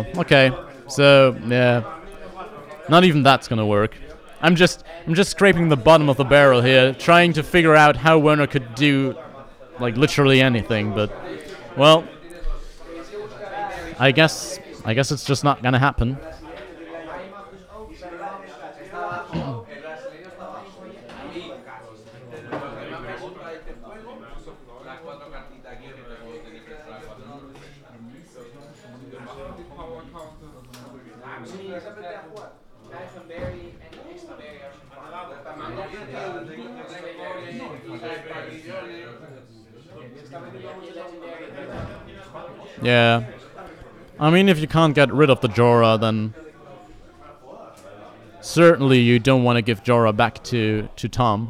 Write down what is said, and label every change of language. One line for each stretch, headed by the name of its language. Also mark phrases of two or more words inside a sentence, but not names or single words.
English: Okay, so yeah, not even that's gonna work. I'm just scraping the bottom of the barrel here, trying to figure out how Werner could do like literally anything. But well, I guess it's just not gonna happen.
Spanish: El brasileño estaba ahí, casi. Me pregunta, dice, ¿juego? Las 4 cartitas aquí que tengo que tener que entrar. Sí, esa aprendí a jugar.
Dutch: Krijg een berry en een extra berry als je
English: Yeah. I mean, if you can't get rid of the Jorah, then certainly you don't want to give Jorah back to Tom.